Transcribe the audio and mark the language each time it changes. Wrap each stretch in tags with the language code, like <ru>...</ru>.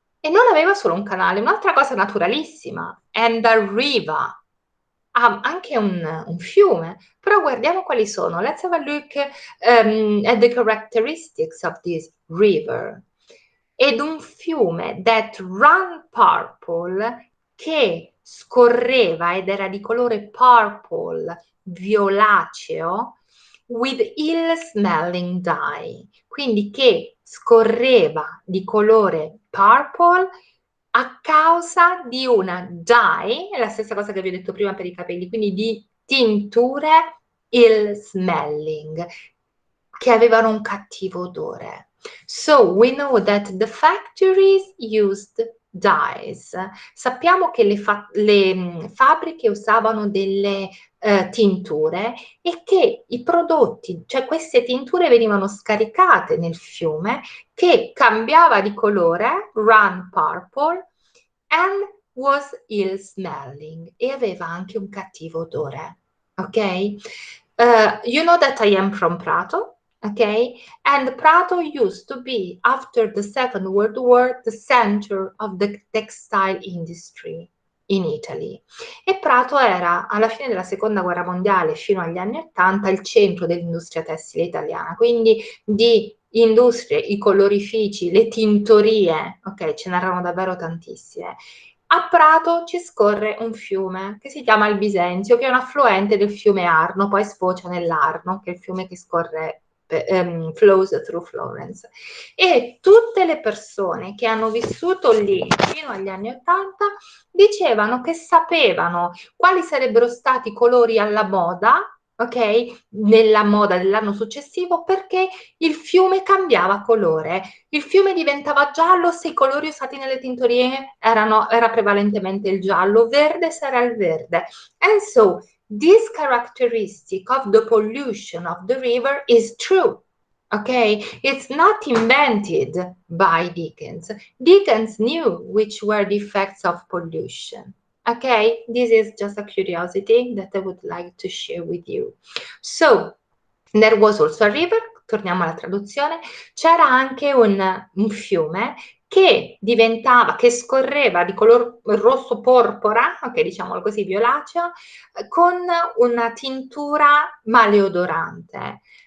<it>E non aveva solo un canale, un'altra cosa naturalissima,</it> <en>and a river.</en> <it>Ha anche un fiume, però guardiamo quali sono.</it> <en>Let's have a look at the characteristics of this river.</en> <it>Ed un fiume</it> <en>that ran purple,</en> <it>che scorreva ed era di colore purple, violaceo, with</it> <en>ill smelling</en> <it>dye, quindi che scorreva di colore purple a causa di una dye, è la stessa cosa che vi ho detto prima per i capelli, quindi di tinture ill smelling, che avevano un cattivo odore.</it> <en>So we know that the factories used dyes.</en> <it>Sappiamo che le fabbriche usavano delle tinture e che i prodotti, cioè queste tinture venivano scaricate nel fiume che cambiava di colore,</it> <en>ran purple, and was ill smelling,</en> <it>e aveva anche un cattivo odore. Ok?</it> <en>You know that I am from Prato, okay? And Prato used to be, after the Second World War, the center of the textile industry in Italy.</en> <it>E Prato era, alla fine della Seconda Guerra Mondiale, fino agli anni '80, il centro dell'industria tessile italiana, quindi di industrie, i colorifici, le tintorie, ok? Ce n'erano davvero tantissime. A Prato ci scorre un fiume che si chiama il Bisenzio, che è un affluente del fiume Arno, poi sfocia nell'Arno, che è il fiume che scorre,</it> <en>flows through Florence.</en> <it>E tutte le persone che hanno vissuto lì fino agli anni '80 dicevano che sapevano quali sarebbero stati i colori alla moda, ok? Nella moda dell'anno successivo, perché il fiume cambiava colore. Il fiume diventava giallo se i colori usati nelle tintorie era prevalentemente il giallo, verde se era il verde.</it> <en>And so this characteristic of the pollution of the river is true. Okay, it's not invented by Dickens. Dickens knew which were the effects of pollution. Okay, this is just a curiosity that I would like to share with you. So, there was also a river,</en> <it>torniamo alla traduzione, c'era anche un fiume che diventava, che scorreva di color rosso porpora, ok, diciamolo così, violaceo, con una tintura maleodorante.</it>